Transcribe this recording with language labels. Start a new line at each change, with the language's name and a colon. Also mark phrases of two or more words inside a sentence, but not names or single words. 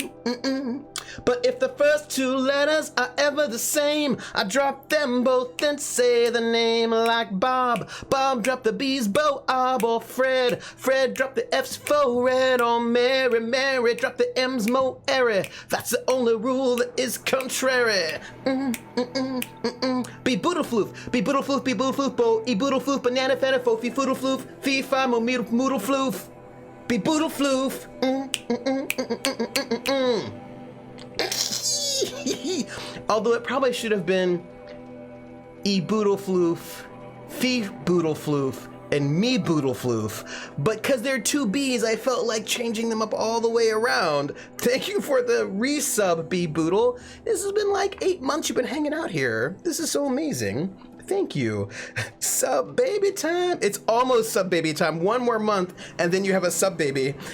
English: But if the first two letters are ever the same, I drop them both and say the name, like Bob. Bob drop the B's, Bo, Ob, or Fred. Fred drop the F's, fo, red, or Mary. Mary drop the M's, mo, airy. That's the only rule that is contrary. Be boodle floof, be boodle floof, be boodle floof, bo, e boodle floof, banana, fana, fo, fee, foodle floof, fee, fi, mo, moodle floof. Be boodle floof. Although it probably should have been E boodle floof, Fee boodle floof, and Me boodle floof. But because they're two B's, I felt like changing them up all the way around. Thank you for the resub, B boodle. This has been like 8 months you've been hanging out here. This is so amazing. Thank you. Sub baby time. It's almost sub baby time. 1 more month, and then you have a sub baby.